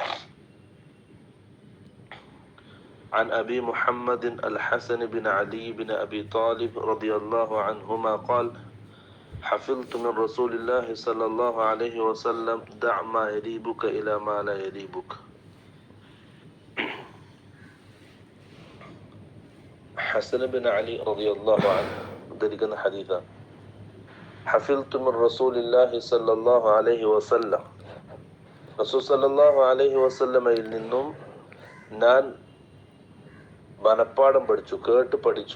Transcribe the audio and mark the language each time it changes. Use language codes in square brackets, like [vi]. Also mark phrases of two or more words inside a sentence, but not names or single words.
[ar] عن أبي محمد الحسن بن علي بن أبي طالب رضي الله عنهما قال: حفظت من رسول الله صلى الله عليه وسلم: دع ما يريبك إلى ما لا يريبك. [ml] ഹസൻ ബിൻ അലി [ar] رضي الله عنه [ml] ഉദ്ധരിക്കുന്ന ഹദീസാണ്. [ar] حفظت من رسول الله صلى الله عليه وسلم، رسول صلى الله عليه وسلم [ml] നിന്നും ഞാൻ മനപ്പാഠം പഠിച്ചു, കേട്ട് പഠിച്ചു.